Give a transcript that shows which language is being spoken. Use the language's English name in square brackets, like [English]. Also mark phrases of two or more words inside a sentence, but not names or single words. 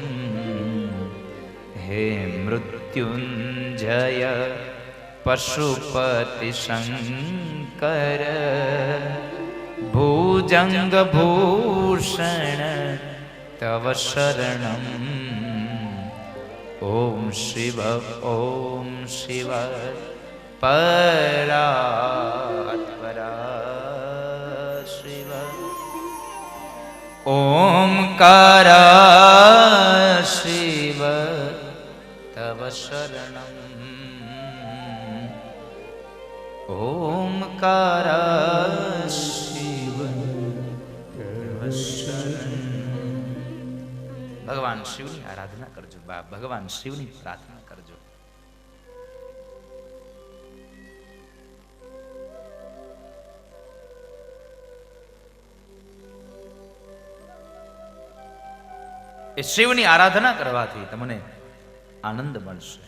[Sanskrit] હે મૃત્યુંજય પશુપતિ શંકર ભુજંગ ભૂષણ તવ શરણમ. ઓમ શિવ પરાત પરા શિવ ओंकार शिव तव शरणं ओंकार शिव तव शरणं। [Gujarati] भगवान शिवની આરાધના કરજો બાપ, ભગવાન શિવની પ્રાર્થના કરજો. એ શિવની આરાધના કરવાથી તમને આનંદ મળશે.